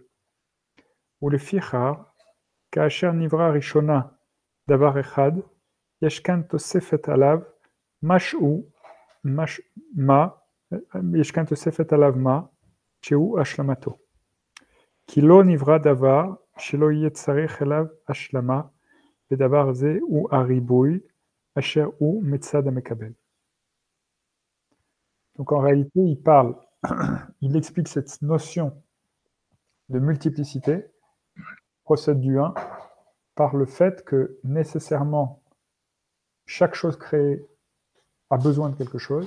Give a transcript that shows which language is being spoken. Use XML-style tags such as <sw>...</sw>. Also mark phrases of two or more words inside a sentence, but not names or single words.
<he>ולפיכך, כאשר נברא ראשונה דבר אחד, יש כאן תוספת עליו מה שהוא השלמתו. כי לא נברא דבר שלא יהיה צריך אליו השלמה, ודבר זה הוא הריבוי אשר הוא מצד המקבל.</he> <fr>Donc en réalité, il explique cette notion de multiplicité, procède du 1, par le fait que nécessairement chaque chose créée a besoin de quelque chose.</fr>